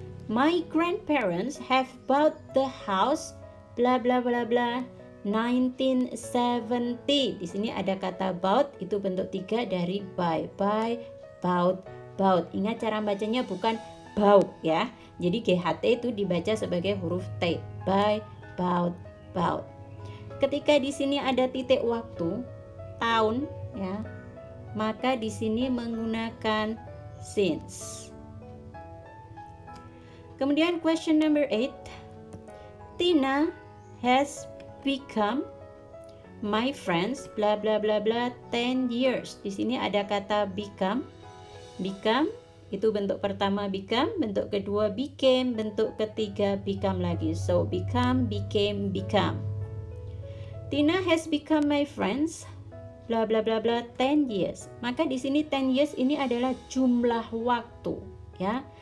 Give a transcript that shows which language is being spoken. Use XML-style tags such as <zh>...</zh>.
<en>My grandparents have bought the house bla bla bla bla 1970.</en> <id>Di sini ada kata bought, itu bentuk 3 dari buy, bought, bought. Ingat cara bacanya bukan bought ya. Jadi GHT itu dibaca sebagai huruf T. Buy, bought, bought. Ketika di sini ada titik waktu, tahun ya, maka di sini menggunakan since. Kemudian question number 8.</id> <en>Tina has become my friends bla bla bla bla 10 years.</en> <id>Di sini ada kata become. Become itu bentuk pertama become, bentuk kedua became, bentuk ketiga become lagi.</id> <en>So become, became, become. Tina has become my friends bla bla bla bla 10 years.</en> <id>Maka di sini 10 years ini adalah jumlah waktu ya.</id>